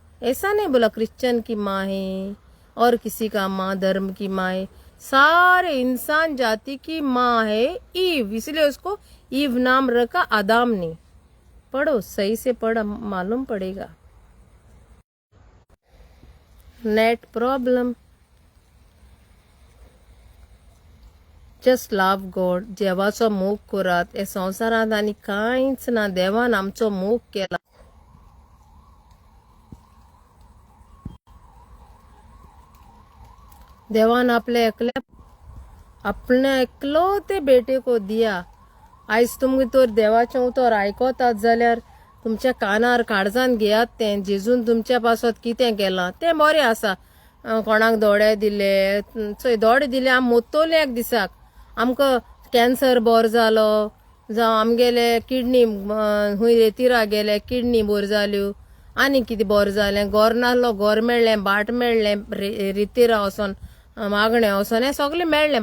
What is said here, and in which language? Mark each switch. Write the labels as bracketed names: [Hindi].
[Hindi] ऐसा नहीं बोला क्रिश्चियन की माँ है और किसी का माँ धर्म की माँ है, सारे इंसान जाति की माँ है ईव, इसलिए उसको ईव नाम रखा आदम ने। पढ़ो सही से पढ़, मालूम पड़ेगा। [English] Net problem, just love God. [Konkani] देवाचो मोग करात, हे संवसारांत आनी कांयच ना, देवान आमचो मोग केला। [Hindi] देवान अपने एकलोते बेटे को दिया। [Konkani] आयज तुमगे तर देवाचें उतर आयकोतात जाल्यार तुमच्या कानार काळजान घेयात तें जेजून तुमच्या पासत कितें केलां तें बरें आसा। कोणाक दोळे दिले, चोय दोळे दिले आमी मोत्तोले एक दिसाक, आमकां कॅन्सर बरो जालो, जावं आमगेले किडनी हुंय रेतीरा गेले किडनी बऱ्यो जाल्यो, आनी कितें बरें जालें, गोर नासलो गोर मेळ्ळें, बाट मेळ्ळें, रेतीरा वचोन मागणें वचोन हें सगळें मेळ्ळें।